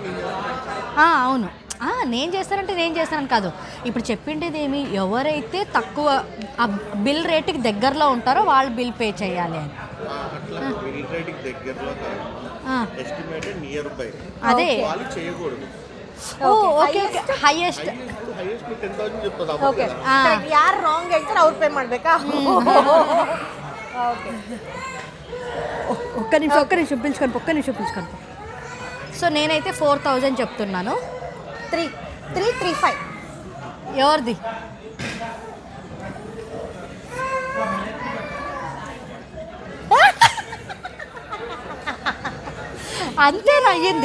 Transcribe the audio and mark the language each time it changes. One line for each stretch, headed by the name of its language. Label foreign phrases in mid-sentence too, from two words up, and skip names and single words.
Telugu: అవును, నేను చేస్తానని కాదు. ఇప్పుడు చెప్పిండేది ఏమి, ఎవరైతే తక్కువ బిల్ రేటుకి దగ్గరలో ఉంటారో వాళ్ళు
English: bill pay
Telugu: చేయాలి అని. అట్లా బిల్ రేట్కి దగ్గరలో
English: estimated near by
Telugu: అదే వాళ్ళు చేయకూడదు.
English: okay highest
Telugu: ಹೈಯೆಸ್ಟ್ 10,000 చెప్తారు.
Kannada: ಓಕೆ ಯಾರು ರಾಂಗ್ ಹೇಳ್ತಾರೆ ಅವ್ರು ಪೇ ಮಾಡಬೇಕಾ? ಓಕೆ,
Telugu: ఒక్క నిమిషం పిలుచుకొని. సో నేనైతే 4000 చెప్తున్నాను. 335. ఎవరిది? అంతేనా అయ్యింది?